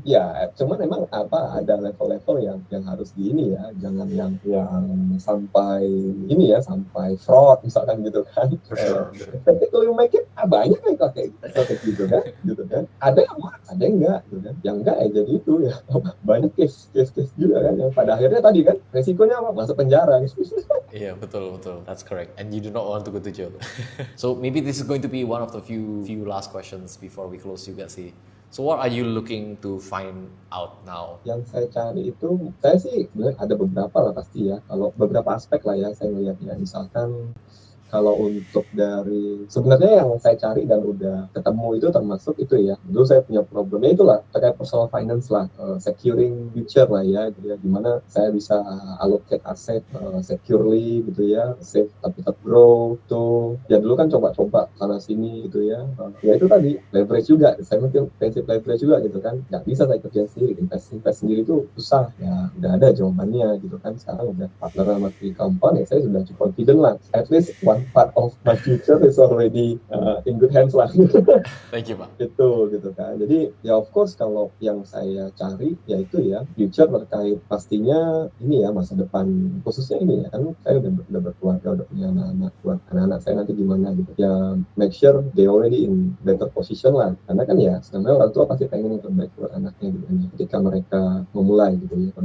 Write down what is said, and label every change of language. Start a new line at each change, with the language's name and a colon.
Indonesian: Ya cuman memang ada level-level yang harus di ini ya, jangan yang sampai ini ya, sampai fraud misalkan gitu kan. Ketika
English: you make it,
Indonesian: banyak yang pakai strategi gitu kan. Ada yang works, ada yang enggak gitu kan. Yang enggak ya jadi itu ya. Banyak case juga kan yang pada akhirnya tadi kan resikonya apa? Masuk penjara. Iya, betul.
English: That's correct. And you do not want to go to jail. So maybe this is going to be one of the few last questions before we close
Indonesian: juga sih.
English: So what are you looking to find out now?
Indonesian: Yang saya cari itu, saya sih sebenarnya ada beberapa lah pasti ya. Kalau beberapa aspek lah ya saya melihat ya. Misalkan kalau untuk dari sebenarnya yang saya cari dan udah ketemu itu termasuk itu ya. Dulu saya punya problemnya itulah terkait personal finance lah, securing future lah ya, gitu ya. Gimana saya bisa
English: allocate aset securely
Indonesian: gitu ya, save tapi tetap grow tuh. Ya dulu kan coba-coba sana sini gitu ya. Ya itu tadi leverage juga. Saya mungkin prinsip leverage juga gitu kan. Nggak bisa saya kerjain sendiri, invest sendiri itu susah. Ya udah ada jawabannya gitu kan. Sekarang udah partner sama di company, ya saya sudah cukup confident lah.
English: At least one part of my future is already in good hands
Indonesian: lah.
English: Thank you, Pak.
Indonesian: Itu gitu kan. Jadi ya of course kalau yang saya cari ya itu ya future terkait pastinya ini ya masa depan, khususnya ini ya kan saya udah berkeluarga, udah punya anak-anak, buat anak-anak saya nanti gimana gitu ya,
English: make sure they already in better position
Indonesian: lah, karena kan ya sebenarnya orang tua pasti pengen yang terbaik buat anaknya gitu kan ketika mereka memulai gitu ya.